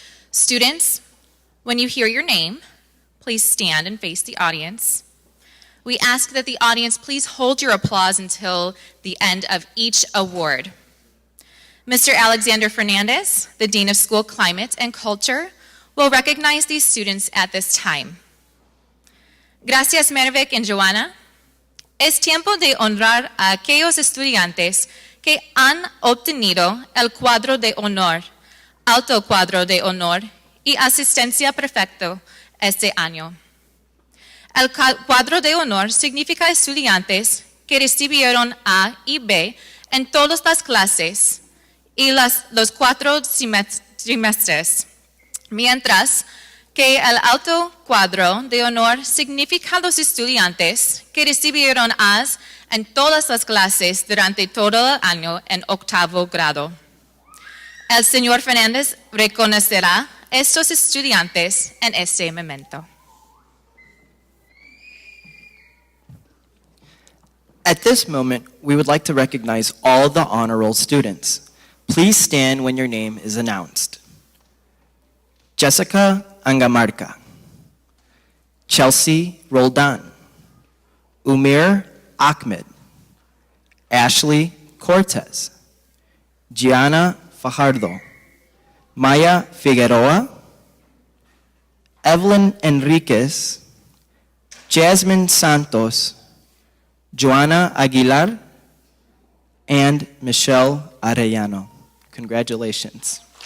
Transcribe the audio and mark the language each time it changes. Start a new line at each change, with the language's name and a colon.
English: Students, when you hear your name, please stand and face the audience. We ask that the audience please hold your applause until the end of each award. Mr. Alexander Fernandez, the Dean of School Climate and Culture, will recognize these students at this time.
Spanish: Gracias, Maravik and Joanna. Es tiempo de honrar a aquellos estudiantes que han obtenido el cuadro de honor, alto cuadro de honor y asistencia perfecto este año. El cuadro de honor significa estudiantes que recibieron A y B en todas las clases y los 4 trimestres, mientras que el alto cuadro de honor significa los estudiantes que recibieron A's en todas las clases durante todo el año en 8º grado. El señor Fernández reconocerá a estos estudiantes en este momento.
English: At this moment, we would like to recognize all the honor roll students. Please stand when your name is announced. Jessica Angamarca, Chelsea Roldan, Umir Ahmed, Ashley Cortez, Gianna Fajardo, Maya Figueroa, Evelyn Enriquez, Jasmine Santos, Joanna Aguilar, and Michelle Arellano. Congratulations.